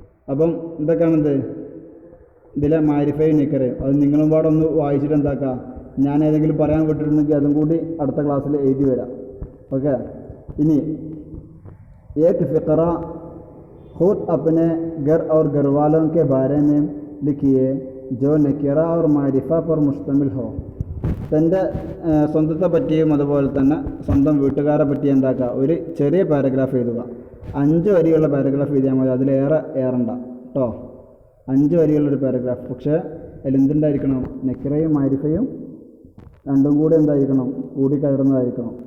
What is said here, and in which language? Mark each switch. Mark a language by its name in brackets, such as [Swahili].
[Malayalam] അപ്പം എന്തൊക്കെയാണെന്ത്, ഇതിലെ മാരിഫയും നെക്കിറയും. അത് നിങ്ങളും പാടെ ഒന്ന് വായിച്ചിട്ട് എന്താക്കാം, ഞാൻ ഏതെങ്കിലും പറയാൻ വിട്ടിട്ടുണ്ടെങ്കിൽ അതും കൂടി അടുത്ത ക്ലാസ്സിൽ എഴുതി വരാം. ഓക്കെ, ഇനി [Hindi] एक फ़िक्रा खुद अपने घर और घर वालों के बारे में लिखिए जो नकीरा और मारिफा पर मुश्तमिल हो. [Malayalam] തൻ്റെ സ്വന്തത്തെ പറ്റിയും അതുപോലെ തന്നെ സ്വന്തം വീട്ടുകാരെ പറ്റി എന്താക്കുക, ഒരു ചെറിയ പാരഗ്രാഫ് എഴുതുക. 5 വരികളുള്ള പാരഗ്രാഫ് എഴുതിയാൽ മതി, അതിലേറെ ഏറണ്ട കേട്ടോ. 5 വരികളുള്ളൊരു പാരഗ്രാഫ്. പക്ഷേ അതിലെന്തുണ്ടായിരിക്കണം, നെക്കിറയും മാരിഫയും രണ്ടും കൂടി എന്തായിരിക്കണം, കൂടി കലർന്നതായിരിക്കണം.